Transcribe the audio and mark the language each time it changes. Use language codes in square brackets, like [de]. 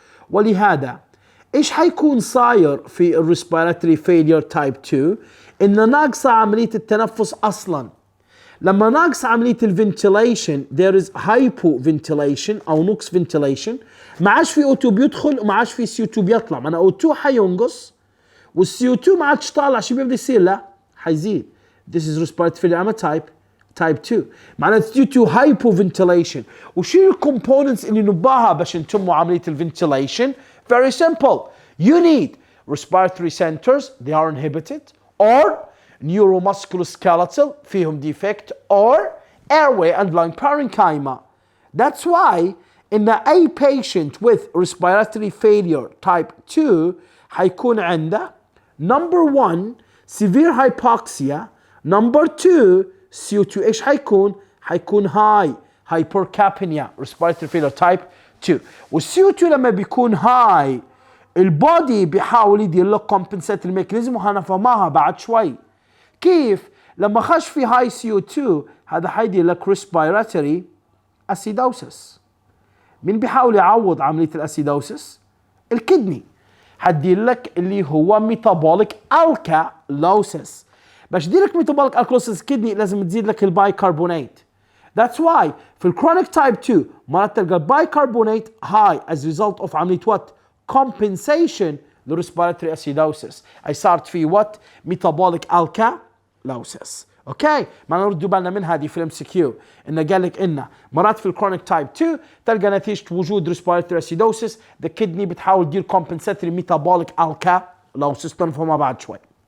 [ar] ولهذا ايش حيكون صاير في الريسبيراتوري فيلير تايب 2؟ ان ناقصه عمليه التنفس اصلا. لما ناقص عمليه الفنتيليشن [en] there is hypoventilation [ar] او نقص ventilation، ما عادش في O2 بيدخل وما عادش في CO2 بيطلع. معناها O2 حينقص والCO2 ما عادش طالع، شو بيبدا يصير له؟ حيزيد. [en] This is respiratory failure. I'm a type 2. [ar] معناها [en] due to hypoventilation. [ar] وشو الكومبوننتس اللي نباها باش نتموا عمليه الفنتيليشن؟ [en] Very simple. You need respiratory centers, they are inhibited, or neuromusculoskeletal [ar] فيهم [en] defect, or airway and lung parenchyma. That's why in a patient with respiratory failure type 2 [ar] حيكون عنده [en] number 1 severe hypoxia, number 2 CO2 [ar] ايش حيكون؟ حيكون [en] high hypercapnia respiratory failure type 2. [ar] والCO2 لما بيكون high البودي بيحاول يدير له [en] compensatory mechanism [ar] وهنفهمها بعد شوي. كيف؟ لما خش في high CO2 هذا حيدير لك [en] respiratory acidosis. [ar] مين بيحاول يعوض عملية الاسيدوسس؟ الكدني. حدير لك اللي هو [en] metabolic alkalosis. [ar] باش يدير لك [en] metabolic alkalosis [ar] كدني لازم تزيد لك البايكربونات. [en] That's why [ar] في الكرونيك تايب 2 مرات تلقى البايكربونات [en] high as a result of عملية what؟ compensation للريسبيراتوري acidosis. [ar] أي صارت في what؟ [en] metabolic alkalosis. [ar] اوكي، ما نردوا بالنا من هذه في الام سي كيو، انه قال لك انه مرات في الكرونيك تايب 2 تلقى نتيجه وجود ريسبيراتوري اسيدوسس ذا كدني بتحاول تدير كومبنساتوري ميتابوليك الكالوسس. نفهمها بعد شوي.